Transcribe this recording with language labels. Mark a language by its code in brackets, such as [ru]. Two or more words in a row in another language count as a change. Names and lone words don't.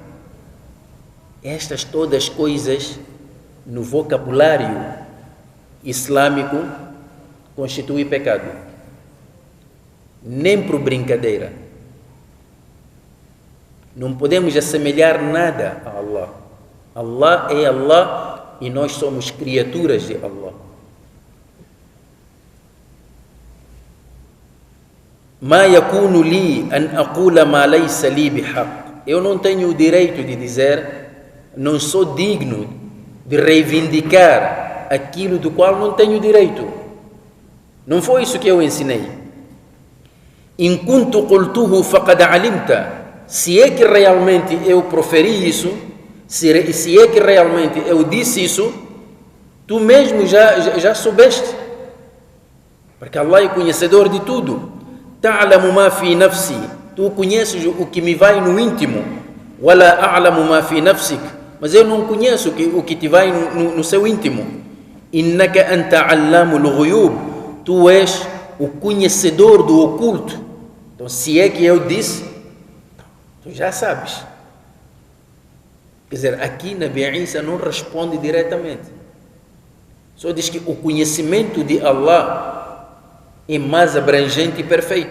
[pt] Estas todas coisas no vocabulário islâmico constituem pecado. Nem por brincadeira. Não podemos assemelhar nada a Allah. Allah é Allah e nós somos criaturas de Allah. [ar] ما يكون لي أن أقول ما ليس لي بحق. [pt] Eu não tenho o direito de dizer, não sou digno de reivindicar aquilo do qual não tenho direito. Não foi isso que eu ensinei. [ar] إن كنت قلته فقد علمت. [pt] Se é que realmente eu proferi isso, se é que realmente eu disse isso, tu mesmo já soubeste. Porque Allah é conhecedor de tudo. [ar] تعلم ما في نفسي. [pt] Tu conheces o que me vai no íntimo. [ar] ولا أعلم ما في نفسك. [pt] Mas eu não conheço o que te vai no seu íntimo. [ar] إنك أنت علام الغيوب. [pt] Tu és o conhecedor do oculto. Então, se é que eu disse, tu já sabes. Quer dizer, aqui Nabi Isa não responde diretamente. Só diz que o conhecimento de Allah é mais abrangente e perfeito.